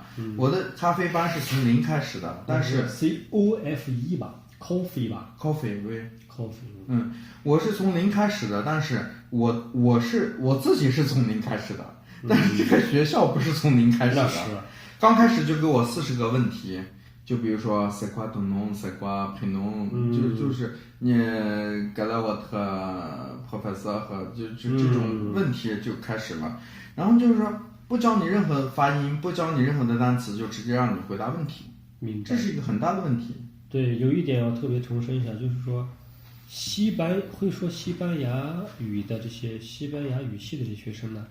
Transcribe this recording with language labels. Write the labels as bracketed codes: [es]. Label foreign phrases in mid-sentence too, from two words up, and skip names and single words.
[zh] 我的咖啡班是从0开始的，但是 COFE 吧。coffee 吧，coffee 对，coffee。我是从0开始的，但是我自己是从0开始的，但是这个学校不是从0开始的。刚开始就给我40个问题，就比如说 [fr] c'est quoi ton nom, c'est quoi prénom， [zh] 就是你 [fr] quel est votre professeur [zh] 和就这种问题就开始了，然后就是说不教你任何发音，不教你任何的单词，就直接让你回答问题，这是一个很大的问题。对，有一点要特别重申一下，就是说，会说西班牙语的这些西班牙语系的这些学生呢，